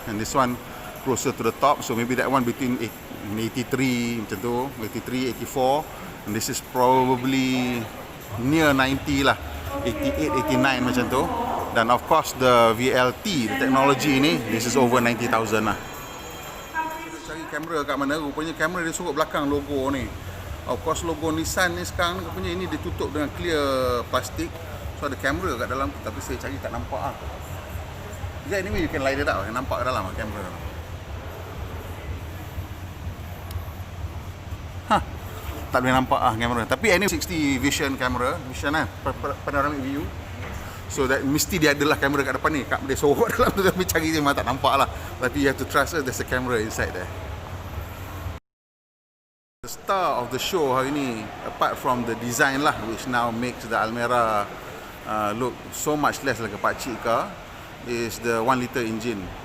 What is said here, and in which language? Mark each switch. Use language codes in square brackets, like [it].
[en] And this one closer to the top. So maybe that one between 83 macam tu, 83, 84. And this is probably near 90 lah, 88, 89 macam tu. Dan of course the VLT, the technology ni, this is over 90,000 lah. [ms] Cari kamera kat mana, rupanya kamera dia suruh belakang logo ni. Of course logo Nissan ni sekarang rupanya ini ditutup dengan clear plastik. So ada kamera kat dalam tu, tapi saya cari tak nampak lah. Yeah, [en] anyway you can light it up, [ms] nampak kat dalam lah kamera. Tak boleh nampak kamera. Tapi ini 60 vision kamera, vision panoramic view. So that mesti dia adalah kamera kat depan ni. Kat dia sorok dalam tu, tapi cari je memang tak nampak lah. [en] Tapi you have to trust us, there's a camera inside there. The star of the show [ms] hari ni, [en] apart from the design lah, which now makes the Almera look so much less like a pakcik car, is the 1 liter engine.